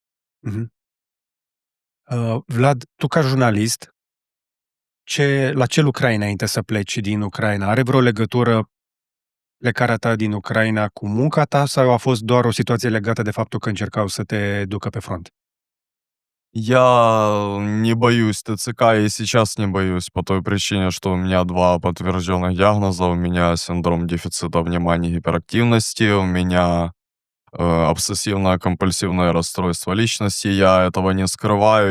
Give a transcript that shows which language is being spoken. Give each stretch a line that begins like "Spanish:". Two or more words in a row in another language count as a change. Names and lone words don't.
Romanian: Vlad, tu ca jurnalist, la ce lucrai înainte să pleci din Ucraina? Are vreo legătură plecarea ta din Ucraina cu munca ta sau a fost doar o situație legată de faptul că încercau să te ducă pe front?
Russian: Я не боюсь ТЦК и сейчас не боюсь по той причине, что у меня 2 подтвержденных диагноза. У меня синдром дефицита внимания и гиперактивности, у меня обсессивно-компульсивное расстройство личности. Я этого не скрываю.